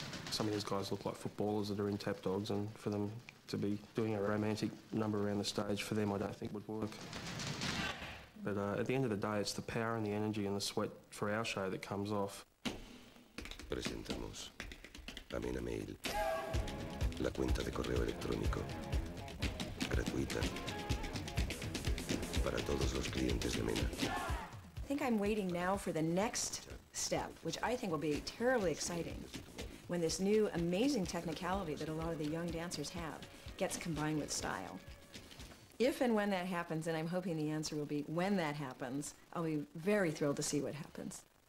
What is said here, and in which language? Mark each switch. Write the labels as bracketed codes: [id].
[en] Some of these guys look like footballers that are in Tap Dogs, and for them, To be doing a romantic number around the stage for them I don't think would work. But at the end of the day it's the power and the energy and the sweat for our show that comes off. [es] Presentamos Amena Mail, la cuenta de correo electrónico, gratuita, para todos los clientes de Mena. [en] I think I'm waiting now for the next step, which I think will be terribly exciting, when this new amazing technicality that a lot of the young dancers have gets combined with style. If and when that happens, and I'm hoping the answer will be when that happens, I'll be very thrilled to see what happens.